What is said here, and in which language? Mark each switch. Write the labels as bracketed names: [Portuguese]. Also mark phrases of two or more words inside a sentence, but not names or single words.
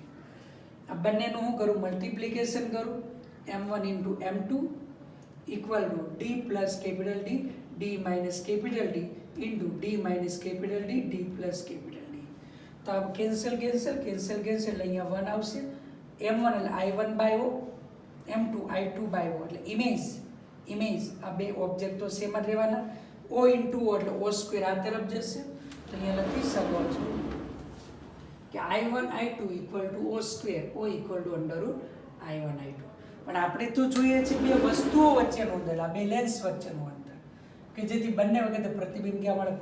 [Gujarati] આ બંનેનું હું કરું? મલ્ટિપ્લિકેશન કરું. [English] m1 into m2 equal to d plus capital D, d minus capital D into d minus capital D, d plus capital D. [Gujarati] તો આ કેન્સલ કેન્સલ કેન્સલ કેન્સલ એટલે અહીંયા 1 આવશે. m1 એટલે i1 બાય o, m2 i2 બાય o, એટલે ઇમેજ આ બે ઓબ્જેક્ટો સેમ જ રહેવાના. o ઇન્ટુ o એટલે o સ્ક્વેર આ તરફ જશે. તો અહીંયા લખી શકો છો કે i1 i2 [English] equal to o square, [Gujarati] o [English] equal to under root i1 i2. [Gujarati] પણ આપણે તો જોઈએ છે બે વસ્તુઓ વચ્ચેનું અંતર, આ બે લેન્સ વચ્ચેનું અંતર, કે જેથી બંને વખતે પ્રતિબિંબ ક્યાં મળે?